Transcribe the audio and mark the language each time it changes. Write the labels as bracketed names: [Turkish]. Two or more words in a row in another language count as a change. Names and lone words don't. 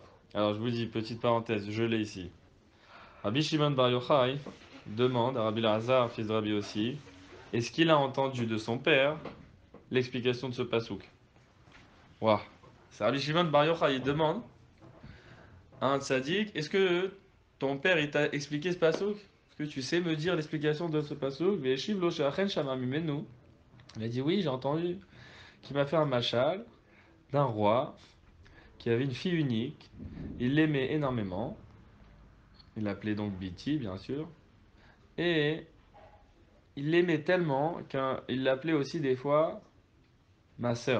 [French] Alors je vous dis, petite parenthèse, je l'ai ici. Rabbi Shimon Bar Yochai demande à Rabbi Lazar, fils de Rabbi aussi, est-ce qu'il a entendu de son père l'explication de ce pasouk? Waouh. C'est Rabbi Shimon Bar Yochai, il demande à un tzaddik, est-ce que ton père il t'a expliqué ce pasouk? Est-ce que tu sais me dire l'explication de ce pasouk? [Hebrew] והשיב לו שאכן שמע ממנו. [French] Il a dit oui, j'ai entendu, qui m'a fait un machal d'un roi qui avait une fille unique. Il l'aimait énormément. Il l'appelait donc Biti, bien sûr. Et il l'aimait tellement qu'il l'appelait aussi des fois ma sœur.